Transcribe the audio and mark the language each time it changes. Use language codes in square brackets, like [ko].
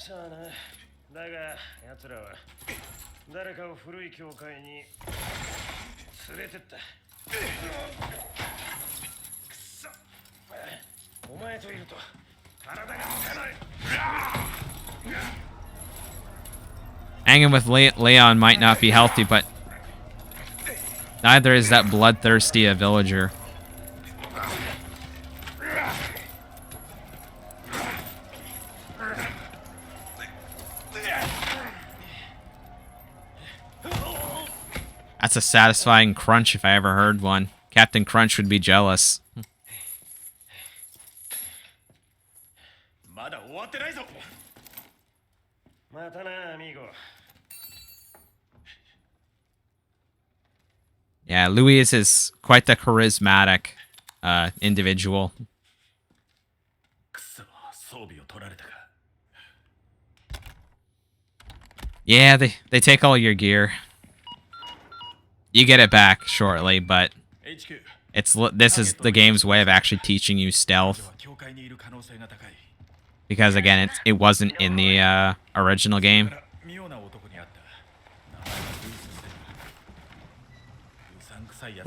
[ja] さあな。だが奴らは誰かを古い教会に連れてった。くそ。お前といると体が持たない。 [en] Hanging with Leon might not be healthy, but neither is that bloodthirsty a villager. That's a satisfying crunch if I ever heard one. Captain Crunch would be jealous. [ja] まだ終わってないぞ。またな、アミーゴ。 [en] Yeah, Luis is quite the charismatic individual. [ja] くそ、装備を取られたか。 [en] Yeah, they take all your gear. You get it back shortly, but HQ this is the game's way of actually teaching you stealth. [ja] 境界にいる可能性が高い [en] Because again, it wasn't in the original [ja] だ [en] game. [ja] から妙な男に会った名前がルースセンうさんくさいやつ